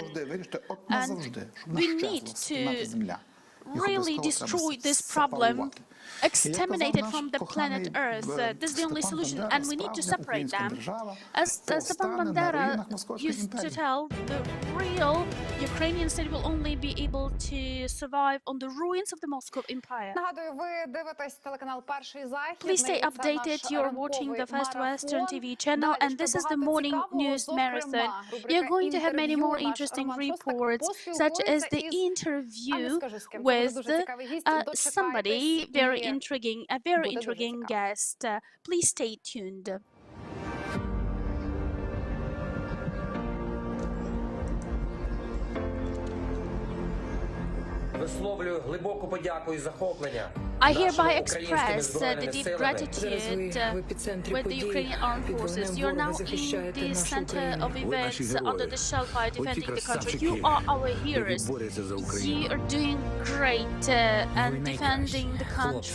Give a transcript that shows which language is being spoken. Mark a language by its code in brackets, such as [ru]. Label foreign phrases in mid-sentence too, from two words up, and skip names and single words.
[en] And we need to really destroy this problem, exterminate it from the planet Earth. This is the only solution, and we need to separate them. As Stepan Bandera used to tell, the real Ukrainian state will only be able to survive on the ruins of the Moscow Empire. [uk] Нагадую, ви дивитесь телеканал Перший Західний. [en] Please stay updated. You're watching the First Western TV channel, and this is the morning news marathon. You're going to have many more interesting reports, such as the interview with somebody very intriguing, a very intriguing guest. Please stay tuned. [uk] Висловлюю глибоку подяку і захоплення. [en] I hereby express the deep gratitude with the Ukrainian armed forces. You are now in the center of events under the shellfire defending the country. You are our heroes. You are doing great and defending the country.